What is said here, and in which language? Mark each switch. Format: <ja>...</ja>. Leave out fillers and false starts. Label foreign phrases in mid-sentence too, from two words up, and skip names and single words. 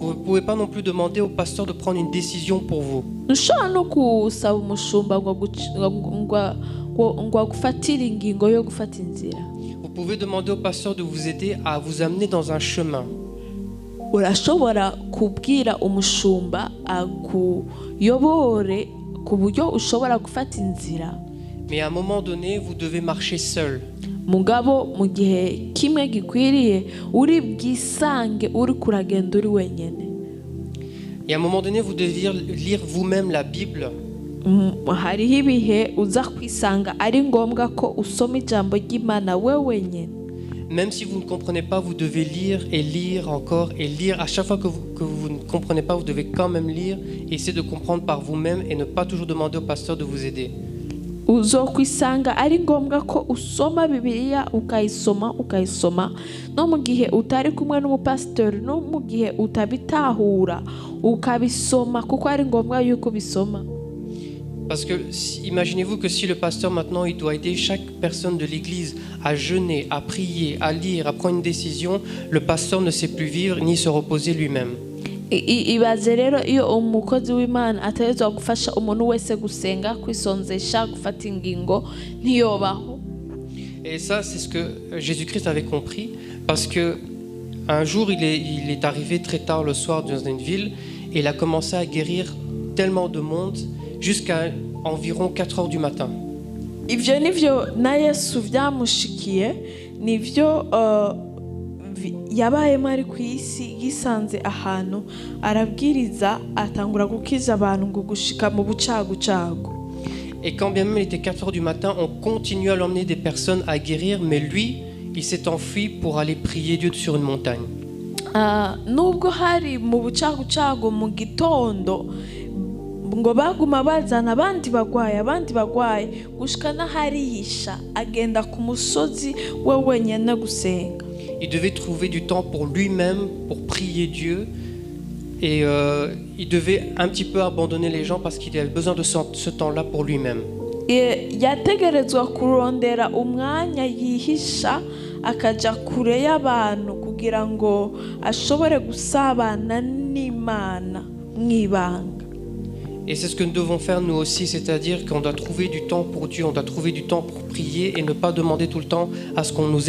<fr>Vous ne pouvez pas non plus demander au pasteur de prendre une décision pour vous.</fr> <rn>ntushobora no gusaba umushumba ngo agufatire ingingo yo gufata inzira.</rn> <fr>Vous pouvez demander au pasteur de vous aider à vous amener dans un chemin.</fr> <rn>urashobora kubwira umushumba akuyobore ku buryo ushobora gufata inzira.</rn> <fr>Mais à un moment donné, vous devez marcher seul.</fr> <rn>mugabo mu gihe kimwe gikwiriye uri bwisange uri kuragenda uri wenyine.</rn> <fr>Et à un moment donné, vous devez lire vous-même la Bible.</fr> <rn>hariho ibihe uza kwisanga ari ngombwa ko usoma ijambo ry'Imana we wenyine.</rn> <fr>Même si vous ne comprenez pas, vous devez lire et lire encore et lire. À chaque fois que vous ne comprenez pas, vous devez quand même lire et essayer de comprendre par vous-même et ne pas toujours demander au pasteur de vous aider.</fr> <rn>uzokwisanga ari ngombwa ko usoma Bibiliya ukayisoma no mu gihe utari kumwe n'umupasitori, no mu gihe utabitahura ukabisoma kuko ari ngombwa yuko bisoma.</rn> <fr>Parce que imaginez-vous que si le pasteur maintenant il doit aider chaque personne de l'église à jeûner, à prier, à lire, à prendre une décision, le pasteur ne sait plus vivre ni se reposer lui-même.</fr> <rn>ibaze rero iyo umukozi w'Imana ategerezwa gufasha umuntu wese gusenga, kwisonzesha, gufata ingingo, ntiyobaho.</rn> <fr>Et ça c'est ce que Jésus-Christ avait compris, parce que un jour il est arrivé très tard le soir dans une ville et il a commencé à guérir tellement de monde jusqu'à environ 4 heures du matin.</fr> <rn>Ivyo nivyo na Yesu vyamushikiye, nivyo yabayemo ari ku isi, yisanze ahantu arabwiriza, atangura gukiza abantu ngo gushika mu bucagucagu.</rn> <fr>Et quand bien même il était 4 heures du matin, on continuait à l'emmener des personnes à guérir, mais lui, il s'est enfui pour aller prier Dieu sur une montagne.</fr> <rn>Nubwo hari mu bucagucagu mu gitondo ngo baguma bazana abandi bagwaye gushika n'aharihisha, agenda ku musozi we wenyine gusenga.</rn> <fr>Il devait trouver du temps pour lui-même, pour prier Dieu. Et il devait un petit peu abandonner les gens parce qu'il avait besoin de ce temps-là pour lui-même.</fr> <rn>yategerezwa kurondera umwanya yihisha akaja kure y'abantu kugira ngo ashobore gusabana n'Imana mwibanga.</rn> <fr>Et c'est ce que nous devons faire nous aussi, c'est-à-dire qu'on doit trouver du temps pour Dieu, on doit trouver du temps pour prier et ne pas demander tout le temps à ce qu'on nous aide.</fr>